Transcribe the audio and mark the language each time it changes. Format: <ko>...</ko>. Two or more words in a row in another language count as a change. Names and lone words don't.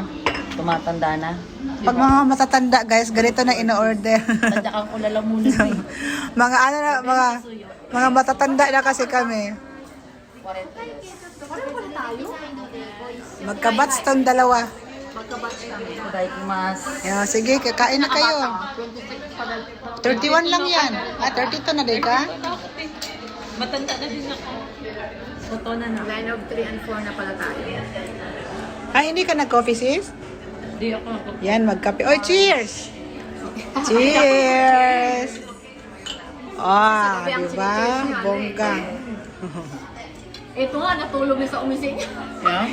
<tl>Tumatanda na. Pag mga matatanda guys, ganito na in-order. Tadyakan ko lalamunan ko eh. mga ano na, mga matatanda na kasi kami. 40 Magkabats tong dalawa. Magkabatch kami.</tl> <ja>Gozaimasu.</ja> <en>Yeah,</en> <tl>sige, kakain na kayo. 31 lang yan. 32 na din ka? Matanda na din ako. Oto na na.</tl> <en>Line of 3 and 4</en> <tl>na pala tayo. Ay, hindi ka nag-coffee sis? Hindi ako. Yan, magkape. Oy,</tl> <en>cheers! Cheers!</en> <tl>Ah, diba? Bongga. Ito nga, natulog na sa umising.</tl> <en>Yeah?</en>